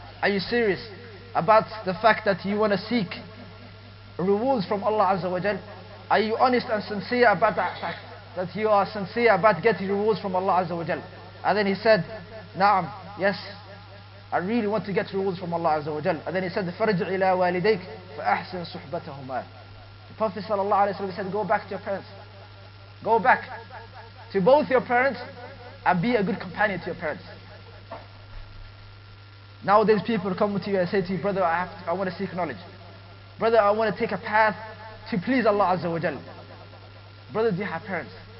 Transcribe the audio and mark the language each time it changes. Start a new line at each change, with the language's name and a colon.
English: Are you serious about the fact that you want to seek rewards from Allah Azza wa Jal? Are you honest and sincere about that fact? That you are sincere about getting rewards from Allah Azza wa Jal? And then he said, Naam, yes, I really want to get rewards from Allah Azza wa Jal. And then he said,
Arabic: فَرْجِعْ إِلَىٰ وَالِدَيْكَ فَأَحْسِنْ صُحْبَتَهُمَا.
English: The Prophet sallallahu alayhi wa sallam said, go back to your parents. Go back to both your parents and be a good companion to your parents. Nowadays people come to you and say to you, brother, I want to seek knowledge. Brother, I want to take a path to please Allah Azza wa Jal. Brother, do you have parents?